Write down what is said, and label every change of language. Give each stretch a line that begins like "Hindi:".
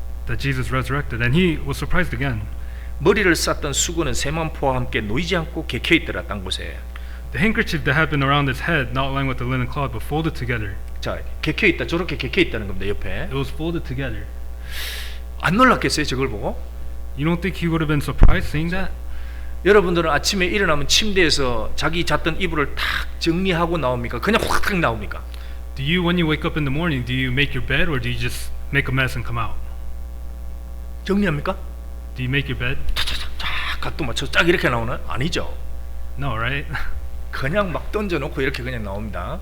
English: that Jesus resurrected, and he was surprised again.
Korean: 머리를 쌌던 수건은 세마포와 함께 놓이지 않고 개켜 있더라 땅 곳에.
English: The handkerchief that had been around his head, not lying with the linen cloth, but folded together.
Korean: 자, 개켜 있다. 저렇게 개켜 있다는 겁니다. 옆에.
English: It was folded together.
Korean: 안 놀랐겠어요, 저걸 보고?
English: You don't think he would have been surprised seeing that?
Korean: 여러분들은 아침에 일어나면 침대에서 자기 잤던 이불을 탁 정리하고 나옵니까? 그냥 확 나옵니까?
English: Do you, when you wake up in the morning, do you make your bed or do you just make a mess and come out?
Korean: 정리합니까?
English: Do you make your bed?
Korean: 쫙 각도 맞춰 쫙 이렇게 나오나? 아니죠.
English: No, right?
Korean: 그냥 막 던져놓고 이렇게 그냥 나옵니다.